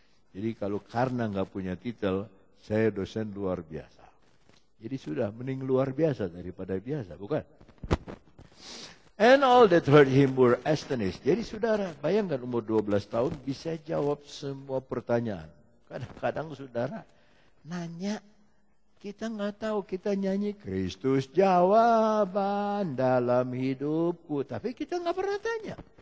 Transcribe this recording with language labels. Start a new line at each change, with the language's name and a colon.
Indonesian: Jadi kalau karena nggak punya titel, saya dosen luar biasa. Jadi sudah mending luar biasa daripada biasa, bukan?
English: And all that heard him were astonished.
Indonesian: Jadi saudara, bayangkan umur 12 tahun bisa jawab semua pertanyaan. Kadang-kadang saudara nanya, kita nggak tahu, kita nyanyi Kristus jawaban dalam hidupku, tapi kita nggak pernah tanya.